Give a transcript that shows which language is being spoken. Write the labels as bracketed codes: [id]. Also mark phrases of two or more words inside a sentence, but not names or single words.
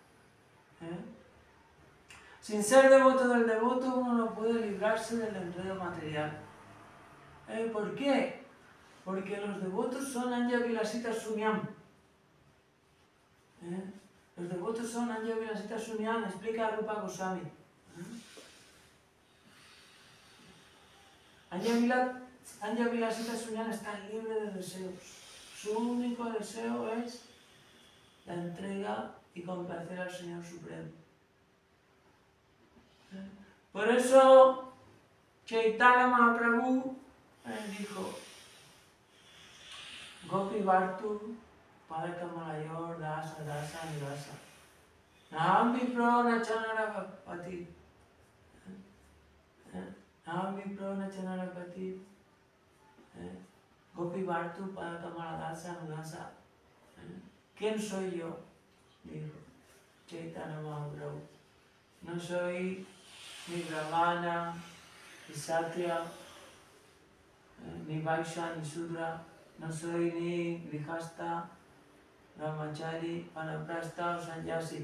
[es] Sin ser devoto del devoto uno no puede librarse del enredo material. ¿Por qué? Porque los devotos son [sa] Anja Vilasita Sunyam. [es] Los devotos son [sa] Anja Vilasita Sunyam, [es] explica Rupa Goswami. [sa] Anja Vilasita Sunyam [es] está libre de deseos. Su único deseo es la entrega y complacer al Señor Supremo. Por eso Chaitanya Mahaprabhu dijo [sa] Gopi Vartu Padakamayor Dasa Dasa Nivasa Naham Vipro Nachanarapati Naham Vipro Nachanarapati Gopi Vartu Padakamarasa Nivasa. [es] ¿Quién soy yo? Dijo Chaitanya Mahaprabhu. No soy ni Brahmana, ni Kshatriya, ni Vaishya, ni Sudra. No soy ni Grihasta, Brahmachari, Vanaprastha o Sannyasi.